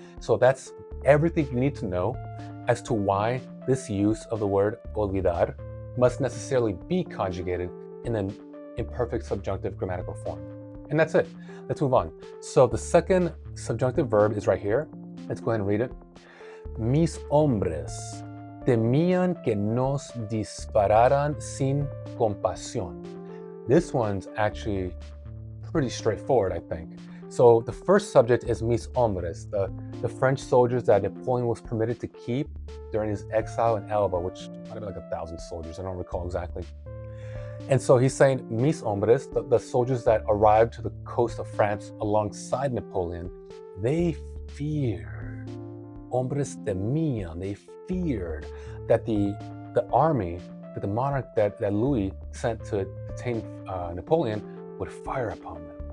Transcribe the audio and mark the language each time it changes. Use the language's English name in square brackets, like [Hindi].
[English] So that's everything you need to know as to why this use of the word olvidar must necessarily be conjugated in an imperfect subjunctive grammatical form. And that's it. Let's move on. So the second subjunctive verb is right here. Let's go ahead and read it. [Spanish] Mis hombres temían que nos dispararan sin compasión. [English] This one's actually pretty straightforward, I think. So the first subject is [Spanish] mis hombres, [English] the French soldiers that Napoleon was permitted to keep during his exile in Elba, which might have been like 1,000 soldiers, I don't recall exactly. And so he's saying, mis hombres, the soldiers that arrived to the coast of France alongside Napoleon, they feared, [Spanish] hombres temían, [English] they feared that the army, that the monarch that Louis sent to detain Napoleon would fire upon them.